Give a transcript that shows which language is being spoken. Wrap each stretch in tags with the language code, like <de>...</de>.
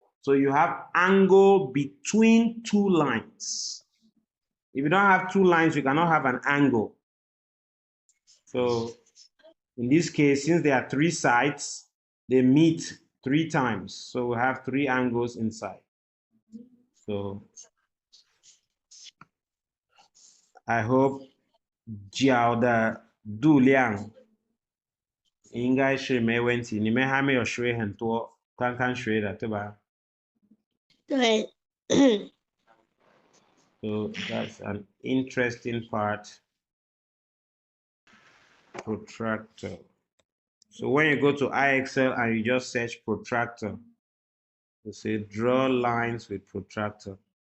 <en>So you have angle between two lines. If you don't have two lines, you cannot have an angle. So in this case, since there are three sides, they meet 3 times. So we have 3 angles inside. So I hope</en> <zh>角的度量应该是没问题，你们还没有学很多，刚刚学的，对吧？对。</zh> <en>So that's an interesting part. Protractor. So when you go to IXL and you just search protractor, you say draw lines with protractor.</en>